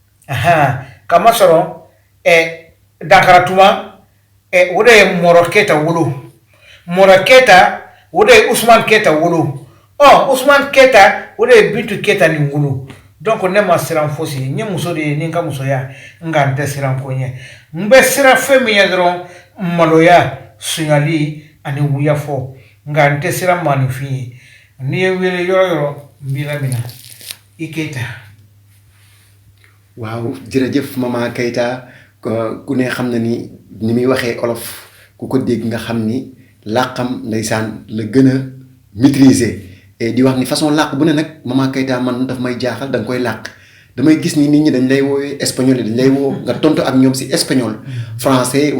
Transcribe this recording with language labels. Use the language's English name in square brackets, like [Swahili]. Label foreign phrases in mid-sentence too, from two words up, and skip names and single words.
[Bambara] kamasɔrɔ Dankara Tuma o de ye Mɔrɔ Keita wolo Mɔrɔ Keita o de ye Usman Keita wolo Usman Keita o de ye Bintu Keita nin wolo donc ne ma siran fosi n ye muso de ye ni n ka musoya nka n tɛ siran ko ɲɛ n bɛ siran fɛn min ye dɔrɔn maloya suɲali ani wuyafɔ nka n tɛ siran maanifin ye niye wele yoro yoro mbila mina i Keita. [Wolof] waaw jërëjëf maman Keita ku ne xam na ni muy waxee olof ku ko dégg nga xam ni làqam ndeysaan la gën a [French] maîtriser et [Wolof] di wax ni façon làq bu ne nag maman Keita man daf may jaaxal da nga koy làq damay gis ni nit ñi dañ lay woowee espagnol dañ lay woo nga tontu ak ñoom si [French] espagnol français